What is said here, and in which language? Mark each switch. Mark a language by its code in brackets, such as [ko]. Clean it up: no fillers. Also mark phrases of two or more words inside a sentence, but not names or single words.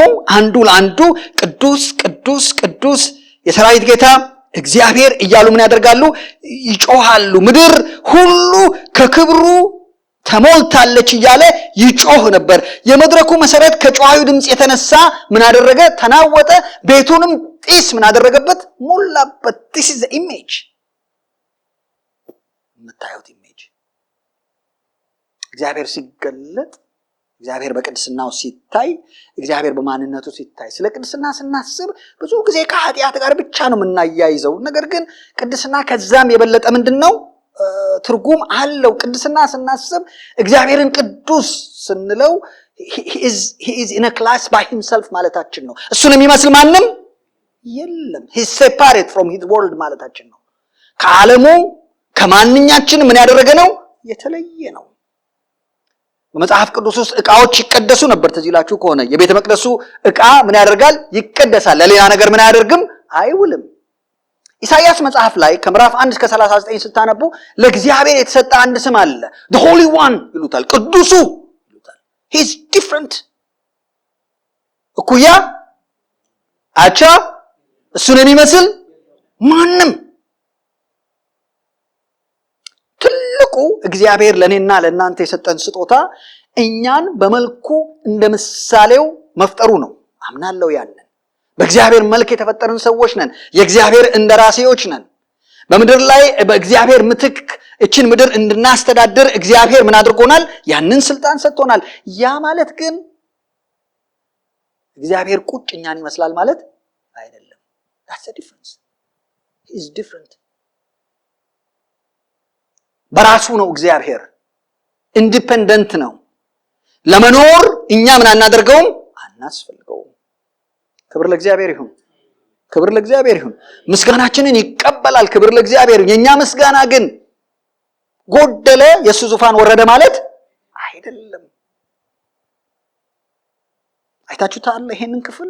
[am] አንዱ ለአንዱ ቅዱስ ቅዱስ ቅዱስ የሰራዊት ጌታ እግዚአብሔር እያሉ ምን ያደርጋሉ? ይጮሃሉ። ምድር ሁሉ ከክብሩ ተሞልታለች እያለ ይጮህ ነበር። የመድረኩ መሰረት ከጮሃዩ ድምፅ የተነሳ ምን አደረገ? ተናወጠ። ቤቱንም ጢስ ምን አደረገበት? ሞላበት። [en] this is the image። [am] የምታዩት ኢሜጅ እግዚአብሔር ሲገለጥ፣ እግዚአብሔር በቅድስናው ሲታይ፣ እግዚአብሔር በማንነቱ ሲታይ። ስለ ቅድስና ስናስብ ብዙ ጊዜ ከኃጢአት ጋር ብቻ ነው የምናያይዘው። ነገር ግን ቅድስና ከዛም የበለጠ ምንድነው? ትርጉም አለው። ቅድስና ስናስብ እግዚአብሔርን ቅዱስ ስንለው [en] he is in a class by himself [am] ማለታችን ነው። እሱን የሚመስል ማንም የለም። [en] he is separate from his world [am] ማለታችን ነው። ከዓለሙ ከማንኛችን ምን ያደረገ ነው? የተለየ ነው። በመጽሐፍ ቅዱስ ውስጥ ዕቃዎች ይቀደሱ ነበር። ትዝ ይላችሁ ከሆነ የቤተ መቅደሱ ዕቃ ምን ያደርጋል? ይቀደሳል። ለሌላ ነገር ምን አያደርግም? አይውልም። ኢሳይያስ መጽሐፍ ላይ ከምዕራፍ 1 እስከ 39 ስታነቡ ለእግዚአብሔር የተሰጠ አንድ ስም አለ። [en] the holy one [am] ይሉታል። ቅዱሱ ይሉታል። [en] he is different። [am] እኩያ አቻ እሱን የሚመስል ማንም። ትልቁ እግዚአብሔር ለኔና ለእናንተ የሰጠን ስጦታ እኛን በመልኩ እንደ ምሳሌው መፍጠሩ ነው። አምናለሁ ያንን። በእግዚአብሔር መልክ የተፈጠርን ሰዎች ነን። የእግዚአብሔር እንደራሴዎች ነን። በምድር ላይ በእግዚአብሔር ምትክ እችን ምድር እንድናስተዳድር እግዚአብሔር ምን አድርጎናል? ያንን ስልጣን ሰጥቶናል። ያ ማለት ግን እግዚአብሔር ቁጭ እኛን ይመስላል ማለት አይደለም። [en] that's the difference. he is different። [am] በራሱ ነው እግዚአብሔር። ኢንዲፔንደንት ነው። ለመኖር እኛ ምን አናደርገውም? አናስፈልገውም። ክብር ለእግዚአብሔር ይሁን። ክብር ለእግዚአብሔር ይሁን። ምስጋናችንን ይቀበላል። ክብር ለእግዚአብሔር ይሁን። የኛ ምስጋና ግን ጎደለ፣ የሱ ዙፋን ወረደ ማለት አይደለም። አይታችሁታል ይሄንን ክፍል?